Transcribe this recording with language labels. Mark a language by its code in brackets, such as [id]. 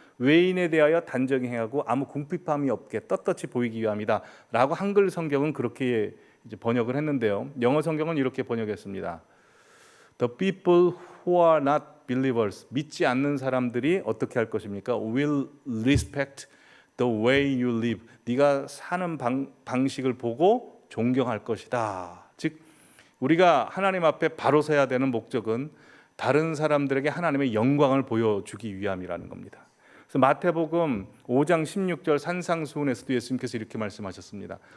[ko] 외인에 대하여 단정히 행하고 아무 궁핍함이 없게 떳떳이 보이기 위함이다 라고 한글 성경은 그렇게 이제 번역을 했는데요, 영어 성경은 이렇게 번역했습니다. [en] The people who are not believers, [ko] 믿지 않는 사람들이 어떻게 할 것입니까? [en] will respect the way you live. [ko] 네가 사는 방식을 보고 존경할 것이다. 즉 우리가 하나님 앞에 바로 서야 되는 목적은 다른 사람들에게 하나님의 영광을 보여주기 위함이라는 겁니다. 그래서 마태복음 5장 16절 산상수훈에서도 예수님께서 이렇게 말씀하셨습니다.